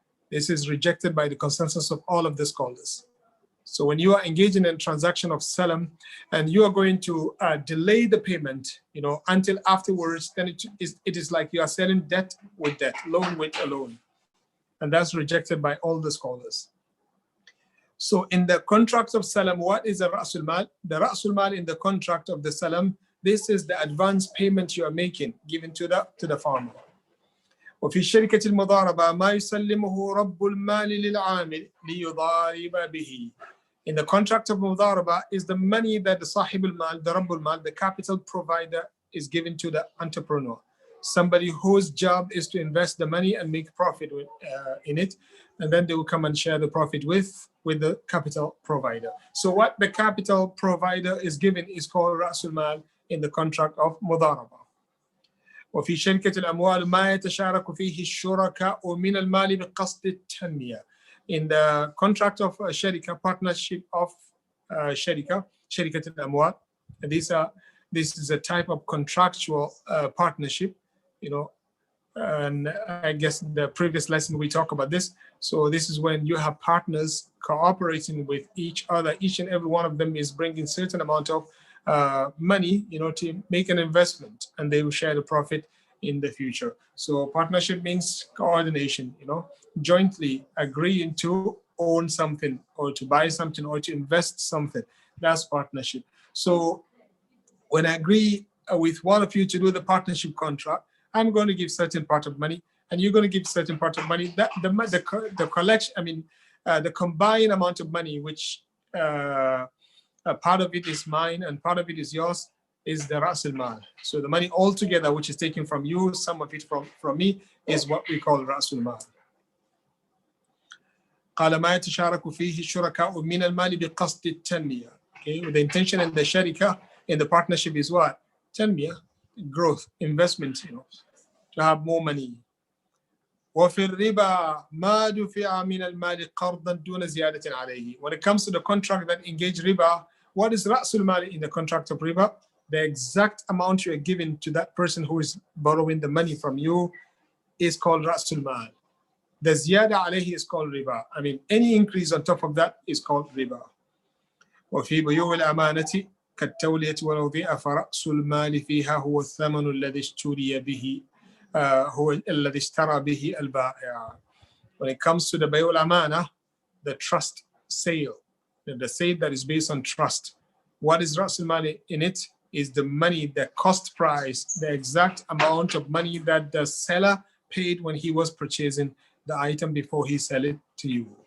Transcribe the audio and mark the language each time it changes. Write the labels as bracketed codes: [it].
[en] This is rejected by the consensus of all of the scholars. So when you are engaging in a transaction of salam and you are going to delay the payment, until afterwards, then it is like you are selling debt with debt, loan with a loan. And that's rejected by all the scholars. So in the contract of salam, what is the Rasul Mal? The Rasul Mal in the contract of the salam, this is the advance payment you are making, given to the farmer. [ar] وفي شركة المضاربة ما يسلمه رب المال للعامل ليضارب به. [en] In the contract of Mudaraba is the money that the Sahib al-Mal, the Rabb al-Mal, the capital provider, is given to the entrepreneur. Somebody whose job is to invest the money and make profit in it, and then they will come and share the profit with the capital provider. So what the capital provider is given is called Rasul Mal in the contract of Mudaraba. [ar] وفي شركة الأموال ما يتشارك فيه الشركاء من المال بقصد التنمية. [en] In the contract of Sharika, partnership of Sharika al-Amwal, this is a type of contractual partnership, and I guess the previous lesson we talked about this. So this is when you have partners cooperating with each other. Each and every one of them is bringing certain amount of money, to make an investment, and they will share the profit in the future. So partnership means coordination, jointly agreeing to own something or to buy something or to invest something. That's partnership. So when I agree with one of you to do the partnership contract, I'm going to give certain part of money and you're going to give certain part of money. That the collection, the combined amount of money, which part of it is mine and part of it is yours, is the Ras al-Mal. So the money altogether, which is taken from you, some of it from me, is what we call Ras al-Mal. [ar] قال ما يتشارك فيه الشركاء من المال بقصد التنمية. [en] Okay, with the intention in the sharika, in the partnership is what? Tanmiyah, growth, investment, to have more money. [ar] وفي الربا ما دفع من المال قرضا دون زيادة عليه. [en] When it comes to the contract that engage riba, what is Rasul Mal in the contract of riba? The exact amount you are giving to that person who is borrowing the money from you is called Rasul Mal. The ziyada alayhi is called riba. Any increase on top of that is called riba. [ar] وفي بيوع الأمانة كالتولية والوضيئة فرأس المال فيها هو الثمن الذي اشتري به هو الذي اشترى به البائع. [en] When it comes to the بيوع الأمانة, the trust sale, the sale that is based on trust, what is رأس المال in it is the money, the cost price, the exact amount of money that the seller paid when he was purchasing the item before he sell it to you.